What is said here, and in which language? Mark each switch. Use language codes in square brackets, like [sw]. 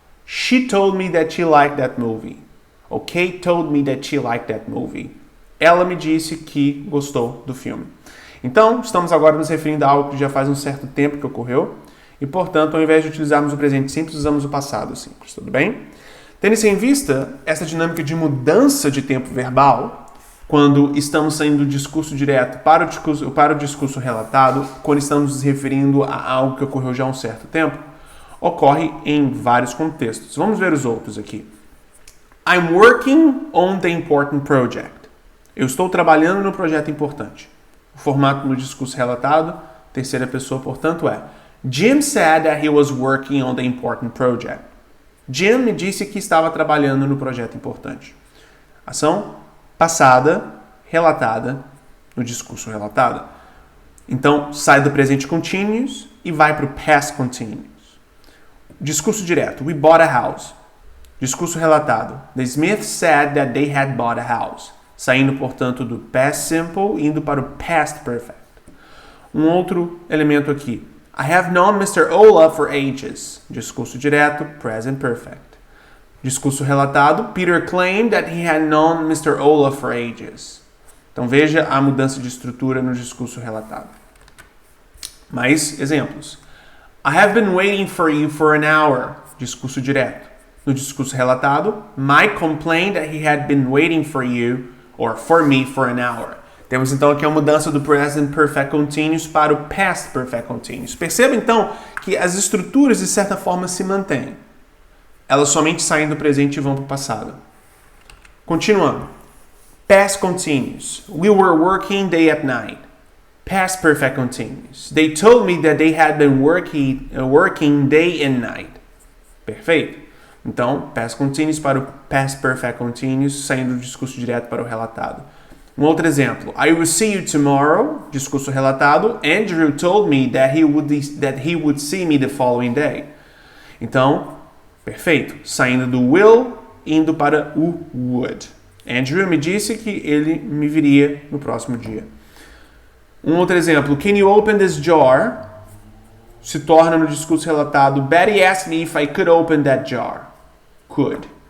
[en] She told me that she liked that movie. [pt] Ou [en] Kate told me that she liked that movie. [pt] Ela me disse que gostou do filme. Então, estamos agora nos referindo a algo que já faz um certo tempo que ocorreu. E, portanto, ao invés de utilizarmos o presente simples, usamos o passado simples. Tudo bem? Tendo isso em vista, essa dinâmica de mudança de tempo verbal, quando estamos saindo do discurso direto para o discurso relatado, quando estamos nos referindo a algo que ocorreu já há um certo tempo, ocorre em vários contextos. Vamos ver os outros aqui. [en] I'm working on the important project. [pt] Eu estou trabalhando no projeto importante. O formato no discurso relatado, terceira pessoa, portanto, é [en] Jim said that he was working on the important project. [pt] Jim me disse que estava trabalhando no projeto importante. Ação passada, relatada, no discurso relatado. Então, sai do presente continuous e vai para o past continuous. Discurso direto. [en] We bought a house. [pt] Discurso relatado. [en] The Smiths said that they had bought a house. [pt] Saindo, portanto, do past simple e indo para o past perfect. Um outro elemento aqui. [en] I have known Mr. Olaf for ages. [pt] Discurso direto, present perfect. Discurso relatado, [en] Peter claimed that he had known Mr. Olaf for ages. [pt] Então veja a mudança de estrutura no discurso relatado. Mais exemplos. [en] I have been waiting for you for an hour. [pt] Discurso direto. No discurso relatado, [en] Mike complained that he had been waiting for you or for me for an hour. [pt] Temos então aqui a mudança do present perfect continuous para o past perfect continuous. Perceba então que as estruturas de certa forma se mantêm. Elas somente saem do presente e vão para o passado. Continuando. Past continuous. [en] We were working day and night. Past perfect continuous. They told me that they had been working day and night. [pt] Perfeito. Então, past continuous para o past perfect continuous, saindo do discurso direto para o relatado. Um outro exemplo. [en] I will see you tomorrow. [pt] Discurso relatado. [en] Andrew told me that he would see me the following day. [pt] Então, perfeito. Saindo do will, indo para o would. Andrew me disse que ele me viria no próximo dia. Um outro exemplo, [en] can you open this jar? Se torna no discurso relatado, Betty asked me if I could open that jar. Could.